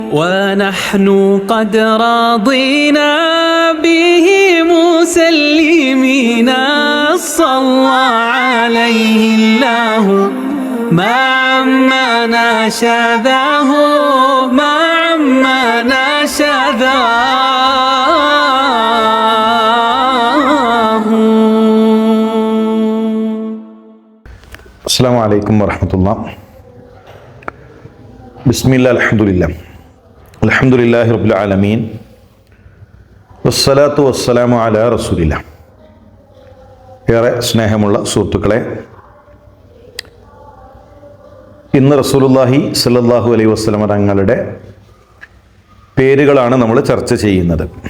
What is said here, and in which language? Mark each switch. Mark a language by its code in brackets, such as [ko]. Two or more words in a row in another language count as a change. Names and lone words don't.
[ar] ونحن قد رضينا به مسلمين صلى عليه الله ما نشذاه ما نشذاه. السلام عليكم ورحمة الله. بسم الله الحمد لله رب العالمين والصلاة والسلام على رسول الله. [ml] ഏറെ സ്നേഹമുള്ള സുഹൃത്തുക്കളെ, ഇന്ന് റസൂലുള്ളാഹി [ar] صلى الله عليه وسلم [ml] തങ്ങളുടെ പേരുകളാണ് നമ്മൾ ചർച്ച ചെയ്യുന്നത്.